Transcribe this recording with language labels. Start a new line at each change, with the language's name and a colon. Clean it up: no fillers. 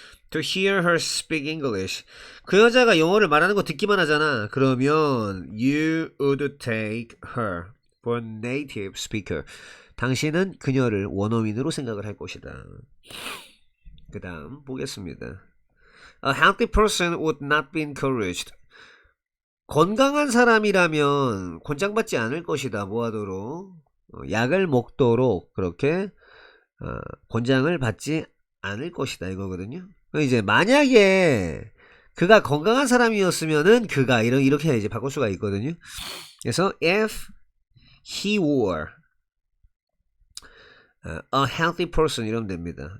English: To hear her speak English
Korean: 그 여자가 영어를 말하는 거 듣기만 하잖아. 그러면
English: you would take her for native speaker
Korean: 당신은 그녀를 원어민으로 생각을 할 것이다. 그 다음 보겠습니다.
English: A healthy person would not be encouraged.
Korean: 건강한 사람이라면 권장받지 않을 것이다. 뭐하도록 약을 먹도록 그렇게 권장을 받지 않을 것이다 이거거든요. 이제 만약에 그가 건강한 사람이었으면은 그가 이렇게 이제 바꿀 수가 있거든요. 그래서
English: if he were a healthy person
Korean: 이러면 됩니다.